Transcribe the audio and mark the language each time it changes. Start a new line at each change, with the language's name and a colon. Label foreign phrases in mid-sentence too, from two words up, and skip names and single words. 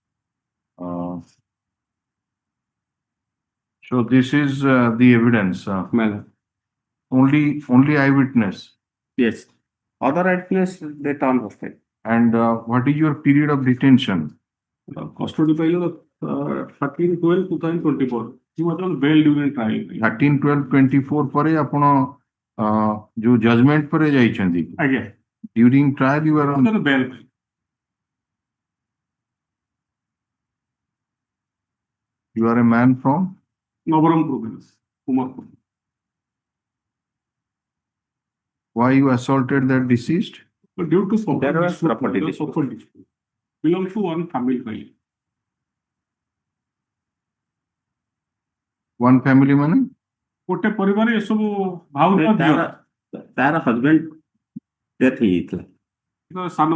English: So this is the evidence. Only eyewitness. Yes. Other eyewitness they turn hostile. And what is your period of detention? Custody file 13/12/2024. He was on bail during trial.
Odia: 13/12/24 ପରେ ଆପଣ जो judgment ପରେ ଯାଇଛନ୍ତି ଆଜ୍ଞା
English: during trial you were on bail. You are a man from Navaram province, Umarpur. Why you assaulted that deceased? Due to property dispute. Belongs to one family. One family ମାନେ
Odia: ଗୋଟେ ପରିବାର ଏ ସବୁ ଭାଉଜ ତାର
English: husband death
Odia: ହେଇଯାଇଥିଲା ସାନ